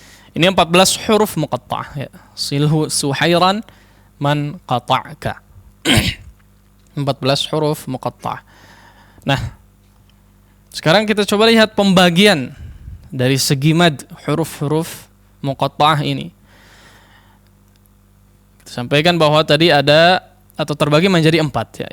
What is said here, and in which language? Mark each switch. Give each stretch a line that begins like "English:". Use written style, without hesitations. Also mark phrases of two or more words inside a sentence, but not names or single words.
Indonesian: Ini 14 huruf muqatta'ah ya.
Arabic: صله سحيرا من قطعك.
Indonesian: 14 huruf muqatta'ah. Nah, sekarang kita coba lihat pembagian dari segi mad huruf-huruf muqatta'ah ini. Kita sampaikan bahwa tadi ada atau terbagi menjadi 4 ya.